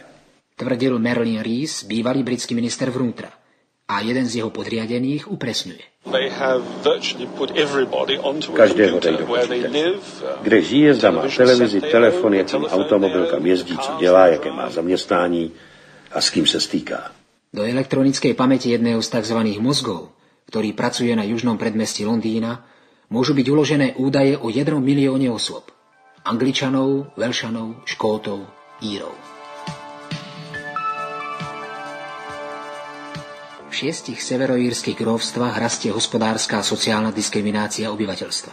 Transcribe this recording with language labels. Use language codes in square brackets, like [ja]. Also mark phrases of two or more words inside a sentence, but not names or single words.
[sk] Tvrdil Merlin Rees, bývalý britský minister vnútra. A jeden z jeho podriadených upresňuje. [cs] Každého dají do počítače. Kde žije, zda má televizi, telefon, jakým automobil, kam jezdí, co dělá, jaké má zaměstnání a s kým se stýká. [sk] Do elektronickej pamäti jedného z tzv. Mozgov, ktorý pracuje na južnom predmestí Londýna, môžu byť uložené údaje o 1 milióne osôb. Angličanov, Velšanov, Škótov, Írov. V 6 severoírskych grófstvách rastie hospodárska a sociálna diskriminácia obyvateľstva.